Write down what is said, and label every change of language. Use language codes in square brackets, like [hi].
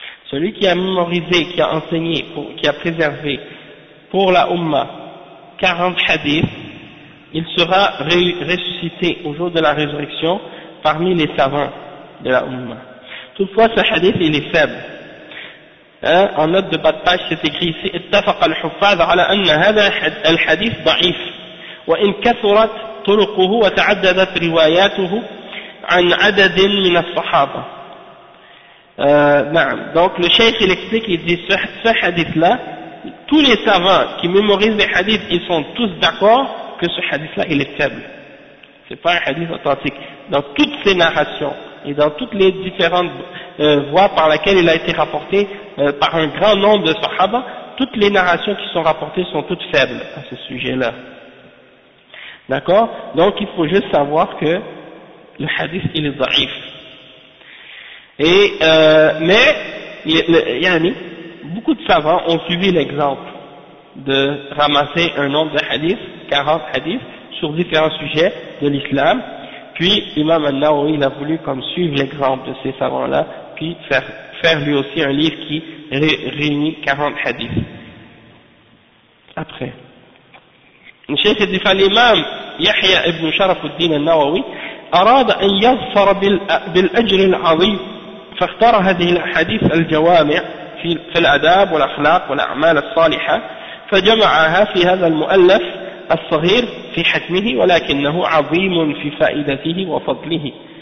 [fr] Celui qui a mémorisé, qui a enseigné, qui a préservé pour la Ummah 40 hadiths, il sera ressuscité au jour de la résurrection parmi les savants de la Ummah. Toutefois, ce hadith, il est faible. Hein, en note de bas de page, c'est écrit ici, [ar] اتفق الحفاظ على أن هذا الحديث ضعيف وإن كثرت طرقه وتعددت رواياته عن عدد من الصحابة. [fr] Donc le cheikh il explique, il dit ce hadith-là, tous les savants qui mémorisent les hadiths, ils sont tous d'accord que ce hadith-là, il est faible. C'est pas un hadith authentique. Dans toutes ses narrations et dans toutes les différentes voies par lesquelles il a été rapporté par un grand nombre de sahaba, toutes les narrations qui sont rapportées sont toutes faibles à ce sujet-là. D'accord? Donc il faut juste savoir que le hadith, il est dhaif. Mais Yanni, beaucoup de savants ont suivi l'exemple de ramasser un nombre de hadiths, 40 hadiths, sur différents sujets de l'islam. Puis Imam al-Nawawi, il a voulu comme suivre l'exemple de ces savants-là, puis faire lui aussi un livre qui réunit 40 hadiths. Après, le cheikh dit à l'imam Yahya ibn Sharaf al-Din al-Nawawi, [ar] أراد أن يظفر بالأجر العظيم فاختار هذه الأحاديث الجوامع في الأداب والأخلاق والأعمال الصالحة فجمعها في هذا المؤلف الصغير في حجمه ولكنه عظيم في فائدته وفضله